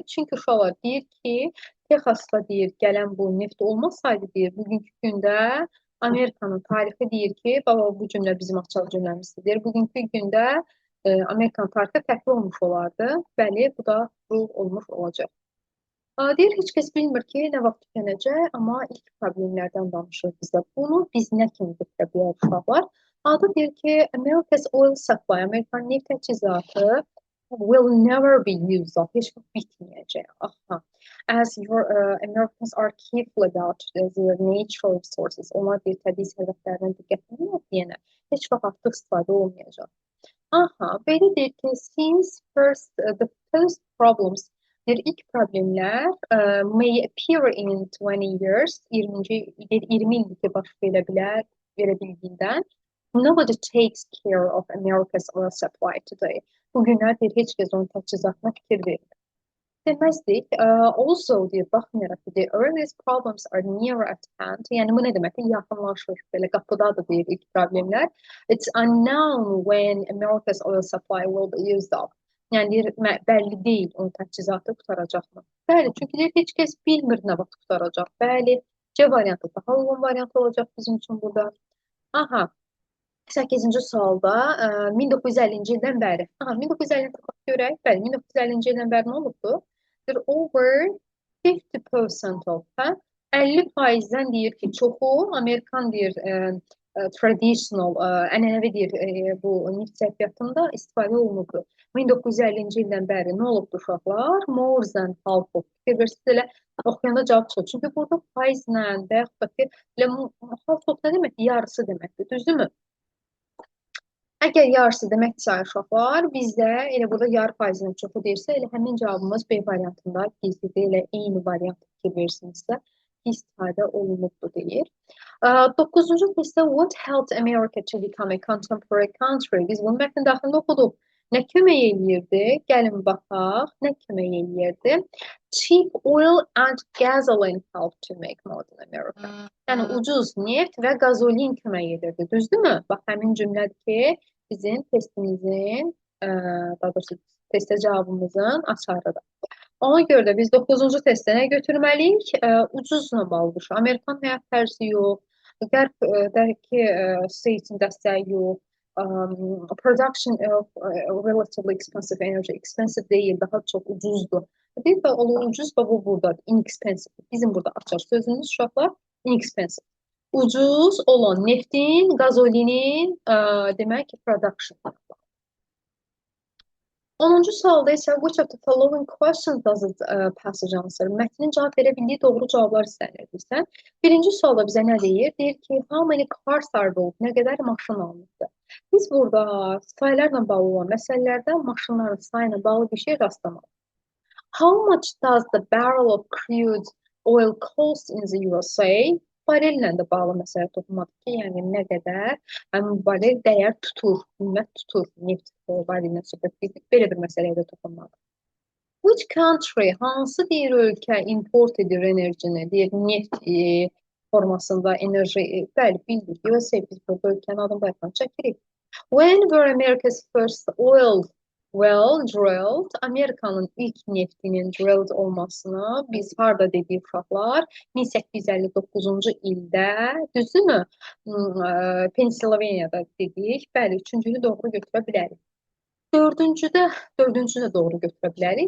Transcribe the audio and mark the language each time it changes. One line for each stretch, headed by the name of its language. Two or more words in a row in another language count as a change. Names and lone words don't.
Azerbaijani: Çünki uşaqlar deyir ki, Texasda deyir gələn bu neft olmasaydı deyir, bugünkü gündə Amerikanın tarixi deyir ki, baba bu cümlə bizim açıq cümləmizdir. Bugünkü gündə Amerikanın tarixi fərqli olmuş olardı. Bəli, bu da true olmuş olacaq. Deyir, heç kəs bilmir ki, nə vaxt tükənəcək, amma ilk problemlərdən danışır bizə. Bunu biz nə kimi götürə bilərik uşaqlar? Adı deyir ki,
English: America's oil supply,
Azerbaijani: Amerikan neft təchizatı
English: will never be used up,
Azerbaijani: heç vaxt bitməyəcək. Aha.
English: As your Americans are careful about their natural resources,
Azerbaijani: onlar deyir, təbii sərvətlərindən diqqət edirlər deyənə, heç vaxt artıq istifadə olmayacaq. Aha, belə deyir ki,
English: since the first problems deyir,
Azerbaijani: ilk problemlər
English: may appear in 20 years,
Azerbaijani: 20 illikdə baş verə bildiyindən
English: nobody takes care of America's oil supply today.
Azerbaijani: Bugünlər deyir, heç kəs onun təchizatına fikir vermir. Deməzdik, also deyir, baxmayaraq ki,
English: the earliest problems are near at hand.
Azerbaijani: Yəni, bu nə deməkdir? Yaxınlaşır, belə qapıdadır deyir ilk problemlər.
English: It's unknown when America's oil supply will be used up.
Azerbaijani: Yəni, deyir, bəlli deyil onun təchizatı qutaracaqmı? Bəli, çünki deyir, heç kəs bilmir nə vaxt qutaracaq. Bəli, C variantı daha uyğun variant olacaq bizim üçün burada. Aha, 8-ci sualda 1950-ci ildən bəri. Aha, 1950-ci görək. Bəli, 1950-ci ildən bəri nə olubdu?
English: Over 50% of,
Azerbaijani: 50%-dən deyir ki, çoxu Amerikan deyir traditional, ənənəvi deyir bu neft sərfiyyatında istifadə olunurdu. 1950-ci ildən bəri nə olubdu uşaqlar?
English: More than half of.
Azerbaijani: Siz elə oxuyanda cavab çıxır. Çünki burada faizlə və yaxud da ki,
English: half of
Azerbaijani: nə deməkdir? Yarısı deməkdir, düzdürmü? Əgər yarısı deməkdirsə uşaqlar, bizdə elə burada yarı faizinin çoxu deyirsə, elə həmin cavabımız B variantında gizlidir, elə eyni variant fikir versinizsə istifadə olunubdur deyir. 9-cu testdə
English: what helped America to become a contemporary country?
Azerbaijani: Biz bunu mətnin daxilində oxuduq. Nə kömək eləyirdi? Gəlin baxaq, nə kömək eləyirdi? Cheap oil and gasoline helped to make modern America. Yəni ucuz neft və qazolin kömək edirdi, düzdürmü? Bax, həmin cümlədir ki, bizim testimizin, daha doğrusu testə cavabımızın açarıdır. Ona görə də biz 9-cu testə nə götürməliyik? Ucuzla bağlı düşür. Amerikan həyat tərzi yox, qərbdəki state-in dəstəyi yox,
English: production of relatively expensive energy, expensive
Azerbaijani: deyil, daha çox ucuzdur. Deyil və ucuz və bu buradadır, inexpensive. Bizim burada açar sözümüz uşaqlar, inexpensive. Ucuz olan neftin, qazolinin demək ki, production. 10-cu sualda isə
English: which of the following questions does it passage answer?
Azerbaijani: Mətnin cavab verə bildiyi doğru cavablar istənirdirsən. Birinci sualda bizə nə deyir? Deyir ki,
English: how many cars are built?
Azerbaijani: Nə qədər maşın alınıbdır? Biz burada sayılarla bağlı olan məsələlərdə maşınların sayına bağlı bir şey rastlamalıyıq.
English: How much does the barrel of crude oil cost in the USA?
Azerbaijani: Barellə də bağlı məsələ toxunmadı ki, yəni nə qədər həmin barel dəyər tutur, qiymət tutur, neft barelinə söhbət etdik, belə bir məsələyə də toxunmadı.
English: Which country,
Azerbaijani: hansı deyir ölkə import edir enerjini, deyir neft formasında enerji, bəli, bildik, USA biz burada ölkənin adını bayaqdan çəkirik.
English: When were America's first oil well drilled?
Azerbaijani: Amerikanın ilk neftinin drilled olmasını biz harda dedik uşaqlar? 1859-cu ildə, düzdürmü? Pensilvaniyada dedik. Bəli, üçüncünü doğru götürə bilərik. Dördüncü də doğru götürə bilərik.